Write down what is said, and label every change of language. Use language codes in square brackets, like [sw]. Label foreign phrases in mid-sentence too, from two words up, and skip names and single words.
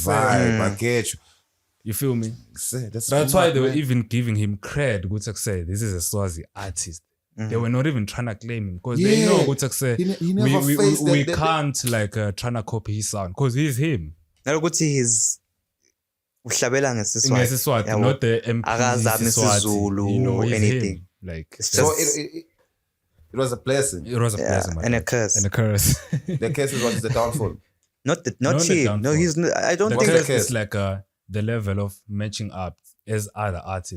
[en] vibe. I get you. You feel me? Say, That's why they were man. even giving him cred. Good to say, this is a Swazi artist. They were not even trying to claim him because they Yeah. know good to say He never faced we that- can't like trying to copy his sound because he's him. [ss] Nalokuthi his uhlabela ngesiswati. Ngesiswati, Yabo. [en] not the MP [ss] Akazami Siswati. isiZulu, [en] You know, he's anything. him. Like It's So just- it was a blessing. it was a Yeah, blessing, man. and a curse. And a curse. The case is what is the downfall. Not the him. No, downfall. he's not, I don't the think curse the is curse? like the level of matching up as other artists.